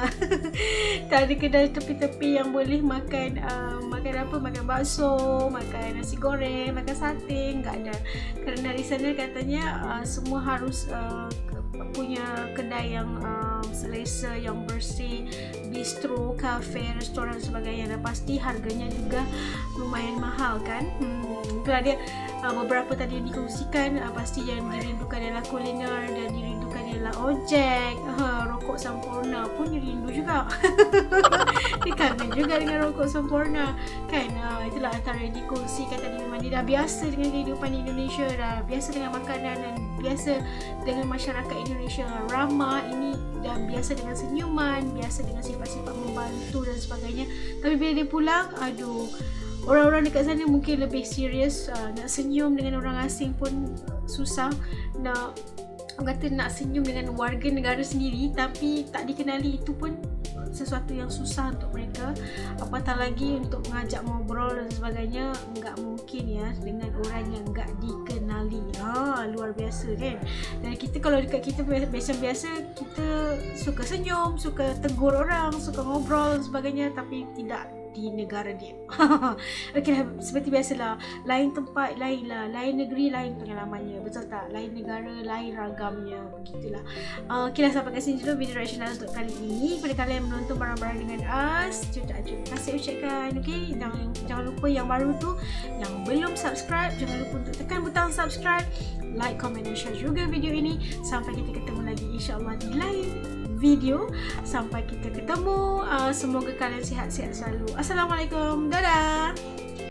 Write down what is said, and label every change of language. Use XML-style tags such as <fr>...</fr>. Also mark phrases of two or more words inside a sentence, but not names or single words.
<ms>Tak ada kedai tepi-tepi yang boleh makan makan bakso, makan nasi goreng, makan sate, tak ada. Kerana di sana katanya semua harus punya kedai yang selesa, yang bersih, bistro, kafe, restoran sebagainya, dan pasti harganya juga lumayan mahal kan. Itu ada beberapa tadi yang dikongsikan. Pasti yang dirindukan adalah kuliner dan dirindukan adalah ojek, rokok Sampurna pun dirindu juga. Dia kangen juga dengan rokok Sampurna kan. Itulah antara yang dikongsikan tadi. Memang dia dah biasa dengan kehidupan di Indonesia, dah biasa dengan makanan dan biasa dengan masyarakat Indonesia ramah ini, dah biasa dengan senyuman, biasa dengan sifat-sifat membantu dan sebagainya. Tapi bila dia pulang, orang-orang dekat sana mungkin lebih serius. Nak senyum dengan orang asing pun susah. Nak senyum dengan warga negara sendiri tapi tak dikenali, itu pun sesuatu yang susah untuk mereka. Apatah lagi untuk mengajak ngobrol dan sebagainya, enggak mungkin ya dengan orang yang enggak dikenali. Luar biasa kan. Dan kita kalau dekat kita biasa-biasa, kita suka senyum, suka tegur orang, suka ngobrol dan sebagainya, tapi tidak di negara dia. Okey, seperti biasalah, lain tempat lain lah, lain negeri lain pengalamannya, betul tak? Lain negara lain ragamnya, begitulah. Okeylah, sampai kat sini dulu video reactional untuk kali ini. Pada kalian yang menonton bareng-bareng dengan us, terima kasih ucapkan. Okey, jangan lupa yang baru tu, yang belum subscribe, jangan lupa untuk tekan butang</ms> <en>subscribe, like, comment</en> <ms>dan share juga video ini. Sampai kita ketemu lagi insya-Allah di lain video. Sampai kita ketemu, semoga kalian sihat-sihat selalu. Assalamualaikum, dadah.</ms>